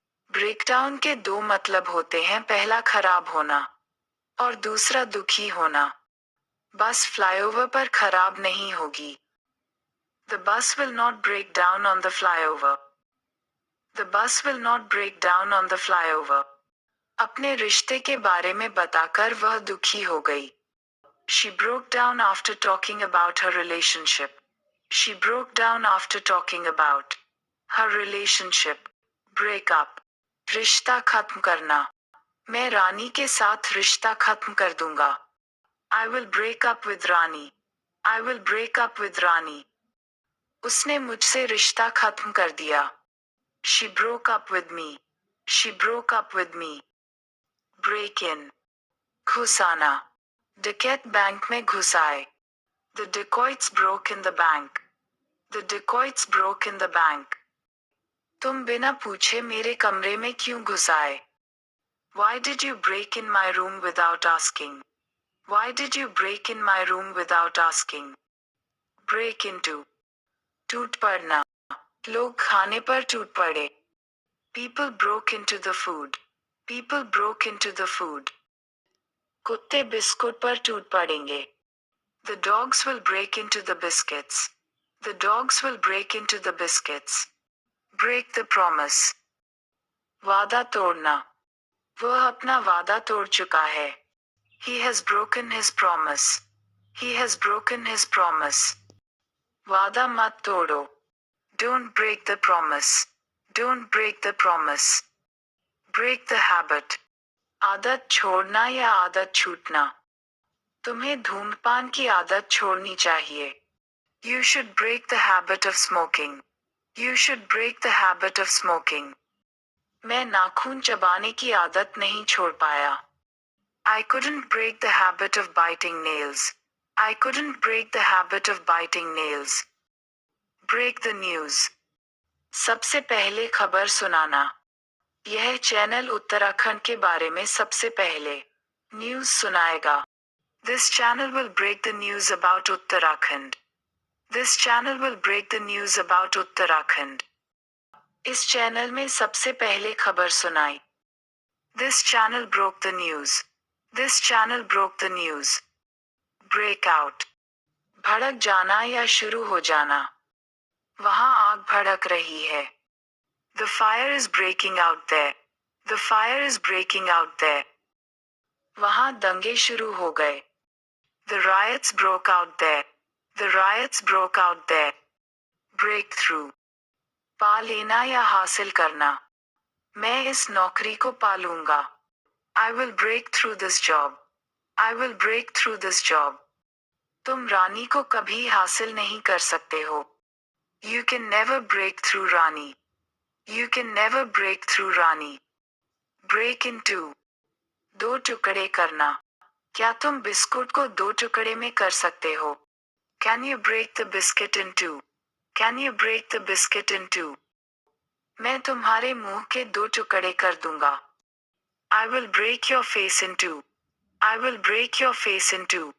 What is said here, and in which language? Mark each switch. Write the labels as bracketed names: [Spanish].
[Hindi] Breakdown के दो मतलब होते हैं, पहला खराब होना और दूसरा दुखी होना। बस फ्लाईओवर पर खराब नहीं होगी। [English] The bus will not break down on the flyover. The bus will not break down on the flyover. [Hindi] अपने रिश्ते के बारे में बताकर वह दुखी हो गई। [English] She broke down after talking about her relationship. She broke down after talking about her relationship. Break up. [Hindi] रिश्ता खत्म करना। मैं रानी के साथ रिश्ता खत्म कर दूंगा। [English] I will break up with Rani. I will break up with Rani. [Hindi] उसने मुझसे रिश्ता खत्म कर दिया। [English] She broke up with me. She broke up with me. Break in. [Hindi] घुस आना। डकैत बैंक में घुस आए। [English] The dacoits broke in the bank. The dacoits broke in the bank. [Hindi] तुम बिना पूछे मेरे कमरे में क्यों घुस आए? [English] Why did you break in my room without asking? Why did you break in my room without asking? Break into. [Hindi] टूट पड़ना। लोग खाने पर टूट पड़े। [English] People broke into the food. People broke into the food. [Hindi] कुत्ते बिस्कुट पर टूट पड़ेंगे। [English] The dogs will break into the biscuits. The dogs will break into the biscuits. Break the promise. [Hindi] वादा तोड़ना। वह अपना वादा तोड़ चुका है। [English] He has broken his promise. He has broken his promise. [Hindi] वादा मत तोड़ो। [English] Don't break the promise. Don't break the promise. Break the habit. [Hindi] आदत छोड़ना या आदत छूटना। तुम्हें धूम्रपान की आदत छोड़नी चाहिए। [English] You should break the habit of smoking. You should break the habit of smoking. [Hindi] मैं नाखून चबाने की आदत नहीं छोड़ पाया। [English] I couldn't break the habit of biting nails. I couldn't break the habit of biting nails. Break the news. [Hindi] सबसे पहले खबर सुनाना। यह चैनल उत्तराखंड के बारे में सबसे पहले न्यूज़ सुनाएगा। [English] This channel will break the news about Uttarakhand. This channel will break the news about Uttarakhand. [Hindi] इस चैनल में सबसे पहले खबर सुनाई। [English] This channel broke the news. This channel broke the news. Break out. [Hindi] भड़क जाना या शुरू हो जाना। वहाँ आग भड़क रही है। [English] The fire is breaking out there. The fire is breaking out there. [Hindi] वहाँ दंगे शुरू हो गए। [English] The riots broke out there. The riots broke out there. [Hindi] Breakthrough. पा लेना या हासिल करना। मैं इस नौकरी को पा लूंगा। [English] I will break through this job. I will break through this job. [Hindi] तुम रानी को कभी हासिल नहीं कर सकते हो। [English] You can never break through Rani. You can never break through Rani. Break into. [Hindi] दो टुकड़े करना। क्या तुम बिस्कुट को दो टुकड़े में कर सकते हो? [English] Can you break the biscuit in two? Can you break the biscuit in two? [Hindi] मैं तुम्हारे मुंह के दो टुकड़े कर दूंगा। [English] I will break your face in two. I will break your face in two.